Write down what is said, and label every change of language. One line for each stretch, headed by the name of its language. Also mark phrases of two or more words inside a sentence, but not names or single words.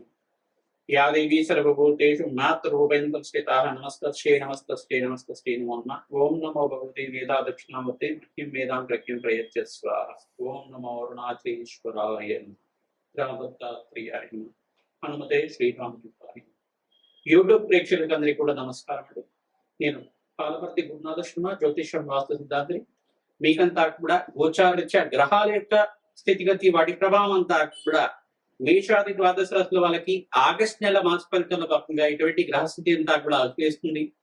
Sanskrit: या देवी सर्वभूतेषु मातृरूपेण संस्थिता नमस्तस्यै नमस्तस्यै नमस्तस्यै नमो नमः। ओम नमो भगवते वेदा दक्षिणामूर्ते मह्यं वेदां प्रज्ञं प्रयच्छ स्वाहा। ओम नमो अरुणाचलेश्वराय नमः रामदत्तात्रेयाय नमः हनुमते శ్రీరామకృష్ణాయ।
Telugu: యూట్యూబ్ ప్రేక్షకులందరికీ కూడా నమస్కారం. నేను పాలపర్తి గురునాథ శర్మ, జ్యోతిషం వాస్తు సిద్ధాంతి. మీకంతా కూడా గోచారరీత్యా గ్రహాల యొక్క స్థితిగతి వాటి ప్రభావం అంతా కూడా మేషాది ద్వాదశ రాశుల వాళ్ళకి ఆగస్టు నెల మాస ఫలితాల భాగంగా ఇటువంటి గ్రహస్థితి అంతా కూడా చేస్తుంది.